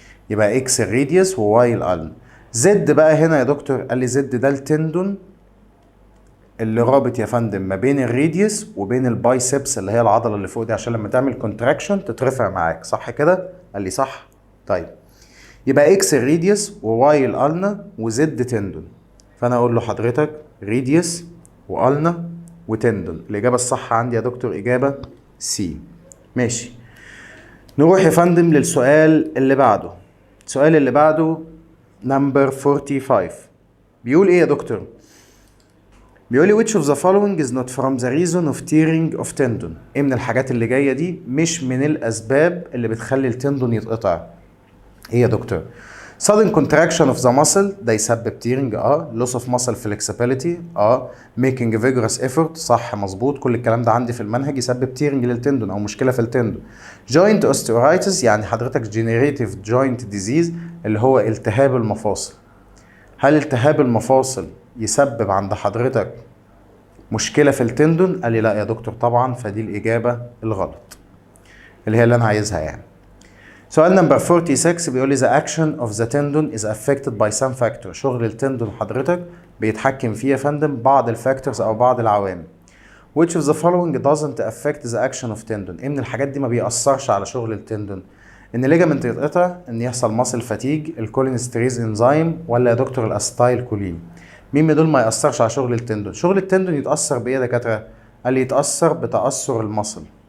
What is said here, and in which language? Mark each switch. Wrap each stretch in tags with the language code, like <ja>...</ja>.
<ar>يبقى x الريديوس و y الالنا. z بقى هنا يا دكتور، قال لي z ده التندون اللي رابط يا فندم ما بين الريديوس وبين البايسبس اللي هي العضله اللي فوق دي، عشان لما تعمل كونتراكشن تترفع معاك صح كده؟ قال لي صح. طيب يبقى اكس الريديوس وواي الالنا وزد تندون، فانا اقول له حضرتك ريديوس والنا وتندون. الاجابه الصح عندي يا دكتور اجابه سي. ماشي، نروح يا فندم للسؤال اللي بعده. السؤال اللي بعده نمبر 45، بيقول ايه يا دكتور؟ بيقول لي</ar> <en>which of the following is not from the reason of tearing of tendon.</en> <ar>ايه من الحاجات اللي جايه دي مش من الاسباب اللي بتخلي التندون يتقطع؟ ايه يا دكتور؟</ar> <en>sudden contraction of the muscle</en> <ar>ده يسبب tearing،</ar> <en>loss of muscle flexibility، making a vigorous effort،</en> <ar>صح مظبوط، كل الكلام ده عندي في المنهج يسبب tearing للتندون او مشكله في التندون. joint osteoarthritis يعني حضرتك degenerative joint disease اللي هو التهاب المفاصل. هل التهاب المفاصل يسبب عند حضرتك مشكلة في التندون؟ قال لي لا يا دكتور طبعا، فدي الإجابة الغلط اللي هي اللي أنا عايزها يعني. سؤال نمبر 46 بيقول لي</ar> <en>the action of the tendon is affected by some factor.</en> <ar>شغل التندون حضرتك بيتحكم فيه يا فندم بعض الفاكتورز أو بعض العوامل.</ar> <en>which of the following doesn't affect the action of tendon.</en> <ar>إيه من الحاجات دي ما بيأثرش على شغل التندون؟ ان ليجامنت يتقطع، ان يحصل ماسل فاتيج، الكولينستريز انزيم، ولا يا دكتور الاستايل كولين؟ مين من دول ما يأثرش على شغل التندون؟ شغل التندون يتأثر بإيه يا دكاترة؟ قال لي يتأثر بتأثر المصل</ar>